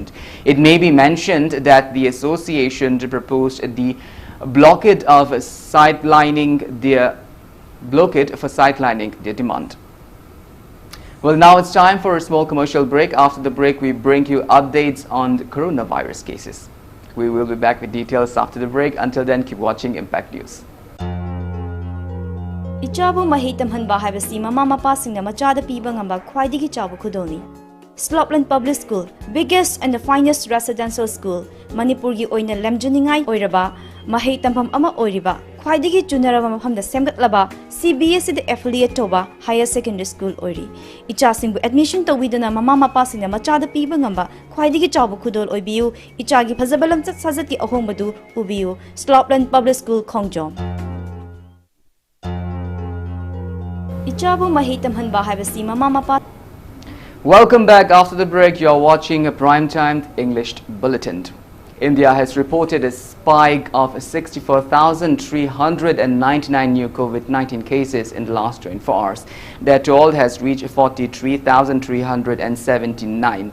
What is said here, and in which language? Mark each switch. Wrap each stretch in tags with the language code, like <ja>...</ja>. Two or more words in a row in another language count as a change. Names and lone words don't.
<en>It may be mentioned that the association proposed the blockade for sidelining their demand. Well, now it's time for a small commercial break. After the break, we bring you updates on the coronavirus cases. We will be back with details after the break. Until then, keep watching Impact News.</en> <mni>Ichabu mahitam hanba haibasi mama mapa singna machada piba ngamba khwaidigi chabu khudoni.</mni> <en>Slopland Public School, biggest and the finest residential school,</en> <mni>Manipur gi oina lemjuningai oiraba, mahei tampam ama oiriba, khwaidigi junaraba mafamda semgatlaba, CBSE the affiliate toba</mni> <en>higher secondary school</en> <mni>oiri. Icha singbu admission tawidana mama mapa singna machada piba ngamba khwaidigi chabu khudol oibiu, icha gi phazabalam chat sajati ahongbadu ubiu, Slopland Public School Khongjom. Ichabu mahitam hanba haibasi mama mapa.</mni> <en>Welcome back. After the break, you are watching a primetime English bulletin. India has reported a spike of 64,399 new COVID-19 cases in the last 24 hours. That total has reached 43,379.</en>